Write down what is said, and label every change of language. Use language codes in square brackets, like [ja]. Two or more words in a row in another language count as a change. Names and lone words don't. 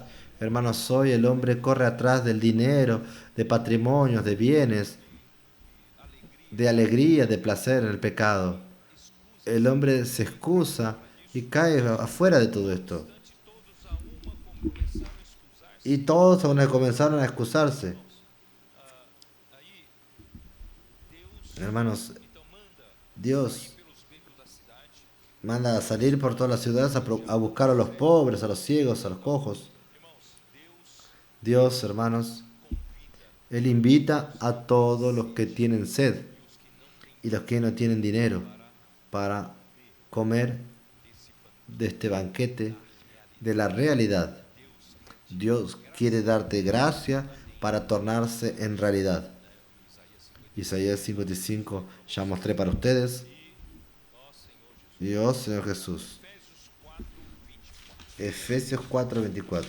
[es] Hermanos, hoy el hombre corre atrás del dinero, de patrimonios, de bienes, de alegría, de placer en el pecado. El hombre se excusa y cae afuera de todo esto. Y todos comenzaron a excusarse. [pt] Aí Deus [es] Hermanos, [pt] então manda sair [es] Dios [pt] pelos becos da cidade. [es] manda a salir por todas las ciudades a buscar a los pobres, a los ciegos, a los cojos. [pt] Irmãos, Deus [es] Dios, hermanos, [pt] convida [es] Él invita a todos los que tienen sed [pt] e os que não têm [es] y los que no tienen dinero [pt] para [es] para comer [pt] desse banquete [es] de este banquete [pt] realidade. [es] de la realidad. [pt] Deus [es] Dios quiere darte gracia para tornarse en realidad. Isaías 50. Isaías 55 ya mostré para ustedes. [pt] Ó Senhor Jesus. [es] Y oh Señor Jesús. [pt] Efésios 4, 24.